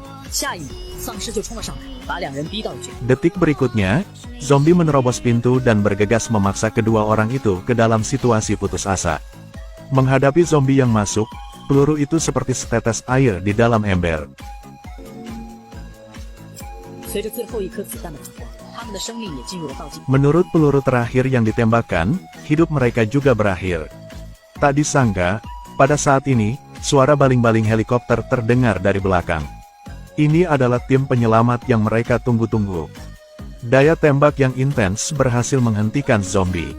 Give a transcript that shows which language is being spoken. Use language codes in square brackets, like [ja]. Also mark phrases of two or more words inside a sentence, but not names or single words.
[zh] 下一秒，丧尸就冲了上来，把两人逼到了绝路。 [id] Detik berikutnya, zombie menerobos pintu dan bergegas memaksa kedua orang itu ke dalam situasi putus asa. Menghadapi zombie yang masuk, peluru itu seperti setetes air di dalam ember. [zh] 随着最后一颗子弹的打光，他们的生命也进入了倒计。 [id] Menurut peluru terakhir yang ditembakkan, hidup mereka juga berakhir. Tak disangka, pada saat ini, suara baling-baling helikopter terdengar dari belakang. Ini adalah tim penyelamat yang mereka tunggu-tunggu. Daya tembak yang intens berhasil menghentikan zombie.